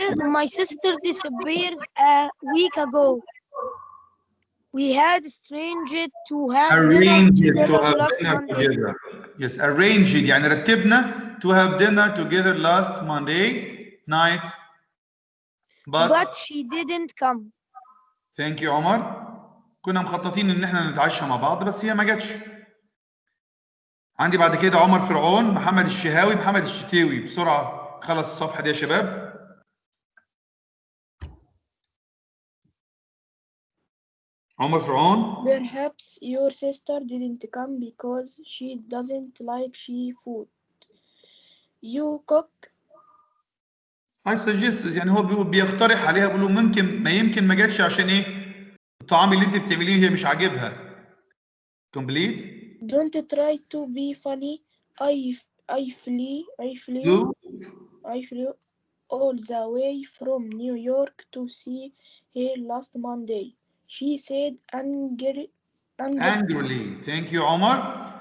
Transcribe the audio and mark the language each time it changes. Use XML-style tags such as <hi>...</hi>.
<en>My sister disappeared a week ago. We had arranged to have dinner together last Monday. Yes, arranged</en> <ar>يعني رتبنا</ar> <en>to have dinner together last Monday night. But she didn't come. Thank you Omar.</en> <ar>كنا مخططين ان احنا نتعشى مع بعض بس هي ما جاتش. عندي بعد كده عمر فرعون، محمد الشهاوي، محمد الشتاوي. بسرعه خلص الصفحه دي يا شباب. عمر فرعون.</ar> <en>Perhaps your sister didn't come because she doesn't like seafood. You cook. I suggest</en> <ar>يعني هو بيقترح عليها، بيقول له ممكن ما جاتش عشان ايه؟ الطعام اللي انت بتعمليه هي مش عاجبها.</ar> <en>Complete. Don't try to be funny. I flew all the way from New York to see her last Monday. She said angrily. Thank you Omar.</en>